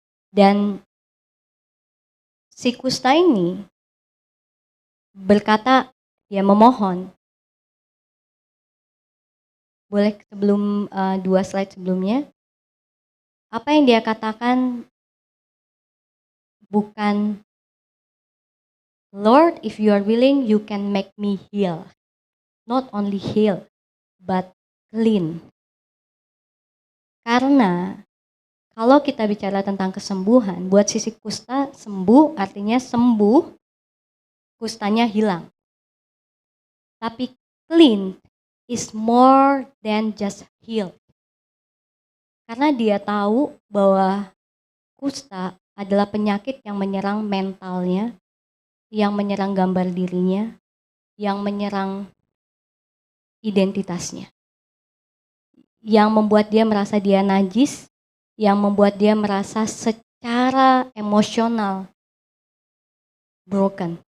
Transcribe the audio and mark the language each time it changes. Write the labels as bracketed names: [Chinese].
[Indonesian] Dan si kusta ini berkata, dia memohon. Boleh sebelum 2 slide sebelumnya. Apa yang dia katakan bukan [English] Lord, if you are willing, you can make me heal. Not only heal, but clean. [Indonesian] Karena kalau kita bicara tentang kesembuhan, buat sisi kusta, sembuh artinya sembuh, kustanya hilang. Tapi [English] clean is more than just heal. [Indonesian] Karena dia tahu bahwa kusta adalah penyakit yang menyerang mentalnya, yang menyerang gambar dirinya, yang menyerang identitasnya. Yang membuat dia merasa dia najis, yang membuat dia merasa secara emosional broken.